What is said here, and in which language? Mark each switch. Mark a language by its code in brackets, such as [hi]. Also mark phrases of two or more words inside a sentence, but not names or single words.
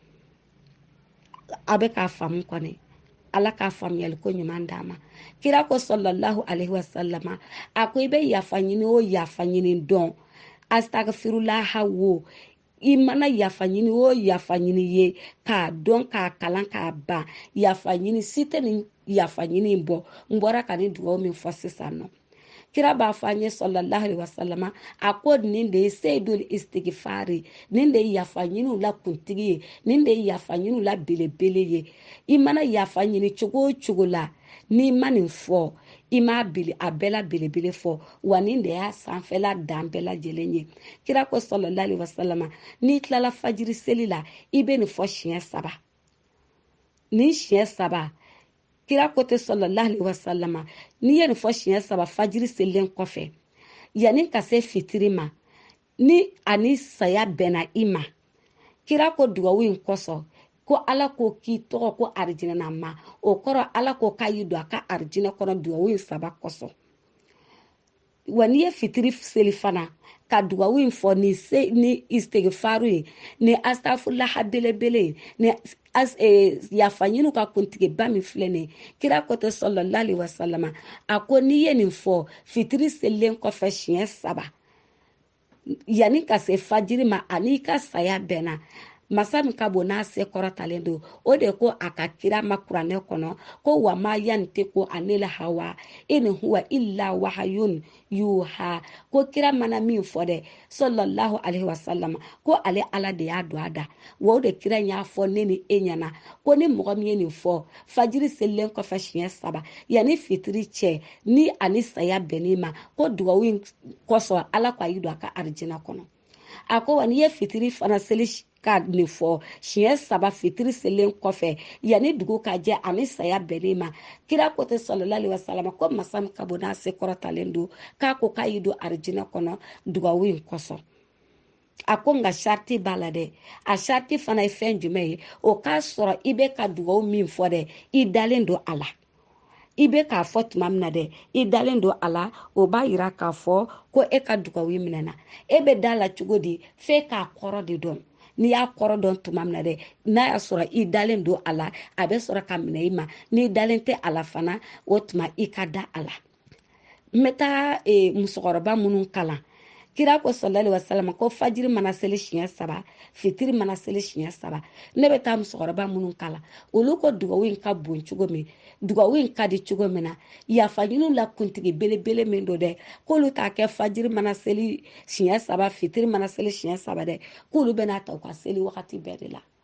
[bm] A bɛ k'a faamu kɔni. Ala k'a faamuyali ko ɲuman d'a ma. Kira ko [ar] صلى الله عليه وسلم, [bm] a ko i bɛ yafa ɲini o yafa ɲini dɔn, astagfirullaha wo, i mana yafa ɲini o yafa ɲini ye k'a dɔn k'a kalan k'a ban, yafa ɲini si tɛ nin yafa ɲini in bɔ. N bɔra ka nin dugawu min fɔ sisan nɔ. Kira b'a fɔ an ye [ar] صلى الله عليه وسلم, [bm] a ko nin de ye [ar] سيد الاستغفار, [bm] nin de ye yafa ɲiniw la kuntigi ye, nin de ye yafa ɲiniw la belebele ye. I mana yafa ɲini cogo o cogo la, n'i ma nin fɔ, i m'a bele a bɛɛ la belebele fɔ, wa nin de y'a sanfɛla dan bɛɛ lajɛlen ye. Kira ko [ar] صلى الله عليه وسلم, [bm] n'i tilala fajiri seli la, i bɛ nin fɔ siɲɛ 3. Nin siɲɛ 3, Kira ko te [ar] صلى الله عليه وسلم, [bm] n'i ye nin fɔ siɲɛ 3 fajiri selilen kɔfɛ, yanni ka se fitiri ma, ni ani saya bɛnna i ma, Kira ko dugawu in kɔsɔn, ko ala ko k'i tɔgɔ ko arijinɛ ma, o kɔrɔ ala ko k'a y'i don a ka arijinɛ kɔnɔ dugawu in 3 kɔsɔn. Wa n'i ye fitiri seli fana, ka dugawu in fɔ ni istigfaru ye, ni astafurlaha belebele, ni yafa ɲiniw ka kuntigiba min filɛ nin ye. Kira ko te [ar] صلى الله عليه وسلم, [bm] a ko n'i ye nin fɔ fitiri selilen kɔfɛ siɲɛ 3, yanni ka se fajiri ma ani ka saya bɛnna, masa min ka bon n'a se kɔrɔtalen don, o de ko a ka kira ma kuranɛ kɔnɔ ko [ar] وما ينطق عن الهوى إن هو إلا وحي يوحى, [bm] ko kira mana min fɔ dɛ [ar] صلى الله عليه وسلم, [bm] ko ale ala de y'a don a da. Wa o de kira y'a fɔ ne ni e ɲɛna ko ni mɔgɔ min ye nin fɔ fajiri selilen kɔfɛ siɲɛ 3 yanni fitiri cɛ, ni ani saya bɛn'i ma, ko dugawu in kɔsɔn ala ko a y'i don a ka arijinɛ kɔnɔ. A ko wa n'i ye fitiri fana seli ka nin fɔ siɲɛ 3 fitiri selilen kɔfɛ yanni dugu ka jɛ ani saya bɛn'i ma, kira ko te [ar] صلى الله عليه وسلم, [bm] ko masa min ka bon n'a se kɔrɔtalen don, k'a ko k'a y'i don arijinɛ kɔnɔ dugawu in kɔsɔn. A ko nka sariti b'a la dɛ. A sariti fana ye fɛn jumɛn ye? O k'a sɔrɔ i bɛ ka dugawu min fɔ dɛ, i dalen don a la. I bɛ k'a fɔ tuma min na dɛ, i dalen don a la, o b'a yira k'a fɔ ko e ka dugawu minɛna. E bɛ da la cogo di? F'e k'a kɔrɔ de dɔn. N'i y'a kɔrɔ dɔn tuma min na dɛ, n'a y'a sɔrɔ i dalen don a la, a bɛ sɔrɔ ka minɛ i ma. N'i dalen tɛ a la fana, o tuma i ka da a la. N bɛ taa musokɔrɔba minnu kalan. Kira ko [ar] صلى الله عليه وسلم [bm] ko fajiri mana seli siɲɛ 3, fitiri mana seli siɲɛ 3, ne bɛ taa musokɔrɔba minnu kalan. Olu ko dugawu in ka bon cogo min, dugawu in ka di cogo min na, yafa ɲiniw la kuntigi belebele min don dɛ, k'olu t'a kɛ fajiri mana seli siɲɛ 3, fitiri mana seli siɲɛ 3 dɛ, k'olu bɛna ta u ka seli wagati bɛɛ de la.